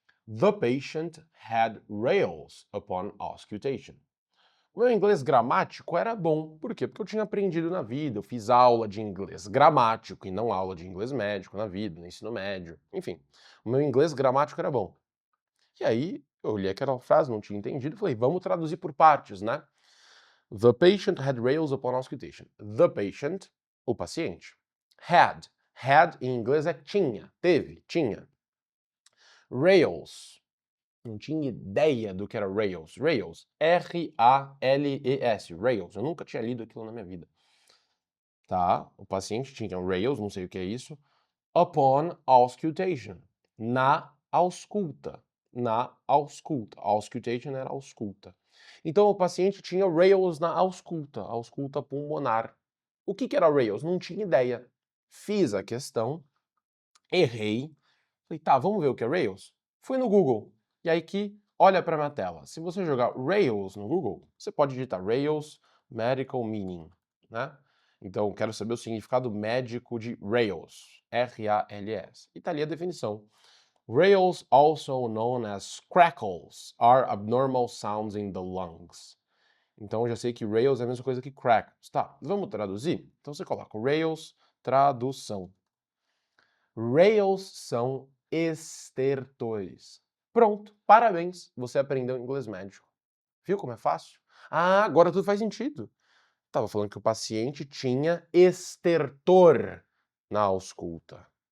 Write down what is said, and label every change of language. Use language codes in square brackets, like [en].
[en] The patient had rails upon auscultation. [pt] O meu inglês gramático era bom. Por quê? Porque eu tinha aprendido na vida, eu fiz aula de inglês gramático e não aula de inglês médico na vida, no ensino médio. Enfim, o meu inglês gramático era bom. E aí, eu olhei aquela frase, não tinha entendido, falei, vamos traduzir por partes, né? [en] The patient had rails upon auscultation. The patient, [pt] o paciente. Had. Had em inglês é tinha, teve, tinha. Rails. Não tinha ideia do que era Rails. Rails. R-A-L-E-S. Rails. Eu nunca tinha lido aquilo na minha vida. Tá? O paciente tinha Rails, não sei o que é isso. [en] Upon auscultation. [pt] Na ausculta. Na ausculta. Auscultation era ausculta. Então o paciente tinha Rails na ausculta. Ausculta pulmonar. O que era Rails? Não tinha ideia. Fiz a questão, errei. Falei, tá, vamos ver o que é Rails? Fui no Google. E aí que olha para minha tela. Se você jogar Rails no Google, você pode digitar [en] Rails Medical Meaning, [pt] né? Então, quero saber o significado médico de Rails, R-A-L-S. E tá ali a definição. [en] Rails, also known as crackles, are abnormal sounds in the lungs. [pt] Então, eu já sei que Rails é a mesma coisa que crackles. Tá, vamos traduzir? Então, você coloca Rails, tradução. Rails são estertores. Pronto, parabéns, você aprendeu inglês médico. Viu como é fácil? Ah, agora tudo faz sentido. Tava falando que o paciente tinha estertor na ausculta.